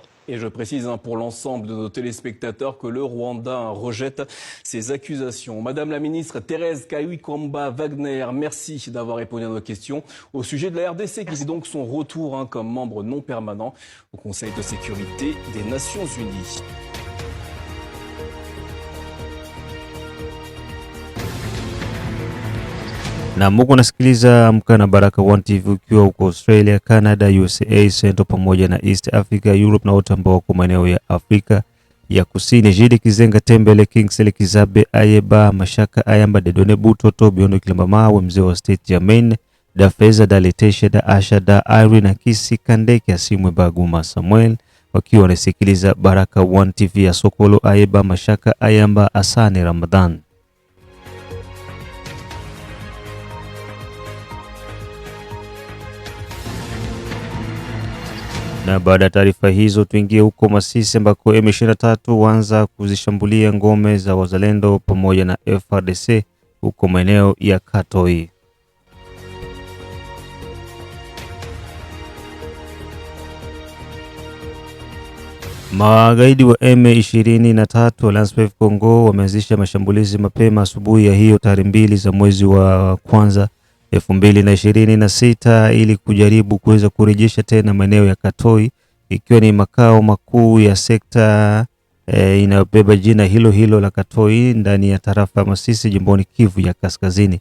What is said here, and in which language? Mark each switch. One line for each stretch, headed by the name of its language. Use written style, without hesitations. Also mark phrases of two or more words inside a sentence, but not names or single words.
French: Et je précise pour l'ensemble de nos téléspectateurs que le Rwanda rejette ces accusations. Madame la ministre Thérèse Kayikwamba Wagner, merci d'avoir répondu à nos questions au sujet de la RDC qui fait donc son retour comme membre non permanent au Conseil de sécurité des Nations Unies.
Swahili: Na muko nasikiliza Amka na Baraka One TV ukiwa huko Australia, Canada, USA, Central pamoja na East Africa, Europe na wote ambao wako maeneo ya Afrika ya Kusini. Jide Kizenga, Tembele, Kingsley Kizabe, Ayeba, Mashaka, Ayamba, Dedone Butoto, Biondo Kilamba Mawe, mzee wa state ya Maine, Da Feza, Da Letesha, Da Asha, Da Irene, Kisi Kandeke, Asimwe Baguma Samuel, wakiwa wanasikiliza Baraka One TV ya Sokolo, Ayeba, Mashaka, Ayamba, Asane Ramadan. Na baada ya taarifa hizo tuingie huko Masisi ambako M23 waanza kuzishambulia ngome za wazalendo pamoja na FARDC huko maeneo ya Katoi. Magaidi wa M23 Alliance Fleuve Congo wameanzisha mashambulizi mapema asubuhi ya hiyo tarehe 2 za mwezi wa kwanza 2026 ili kujaribu kuweza kurejesha tena maeneo ya Katoi, ikiwa ni makao makuu ya sekta inayobeba jina hilo hilo la Katoi ndani ya tarafa Masisi jimboni Kivu ya Kaskazini.